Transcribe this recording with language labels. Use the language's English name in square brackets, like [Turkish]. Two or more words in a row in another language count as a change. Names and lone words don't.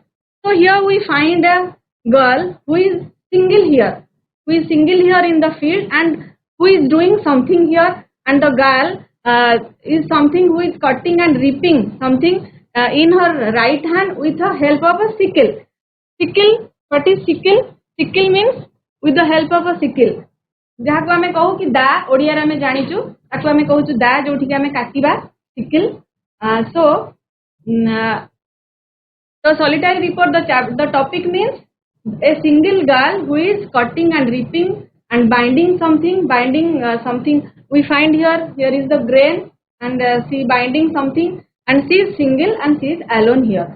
[English] So here we find a girl who is single here, in the field, and who is doing something here, and the girl is something who is cutting and reaping something in her right hand with the help of a sickle. Sickle, what is sickle? Sickle means with the help of a sickle. [Odia] ଯାହାକୁ ଆମେ କହୁ କି ଦା, ଓଡ଼ିଆରେ ଆମେ ଜାଣିଛୁ ତାକୁ ଆମେ କହୁଛୁ ଦା, ଯୋଉଠିକି ଆମେ କାଟିବା, [English] sickle. So the Solitary Reaper, the topic means a single girl who is cutting and reaping and binding something. We find here is the grain, and she binding something, and she is single and she is alone here.